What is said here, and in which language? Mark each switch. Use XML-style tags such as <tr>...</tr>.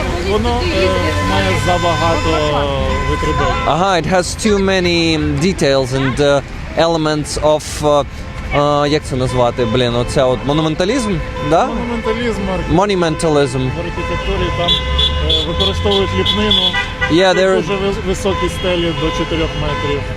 <uk>Воно має забагато витребень.</uk> <en>Ага, it has too many details and elements of,</en> <uk>як це назвати, оце от монументалізм, да? Монументалізм,</uk> <en>Monumentalism.</en> <uk>в архітектурі там використовують ліпнину.</uk> <en>Yeah,</en> <uk>Дуже високі стелі до 4 метрів.</uk>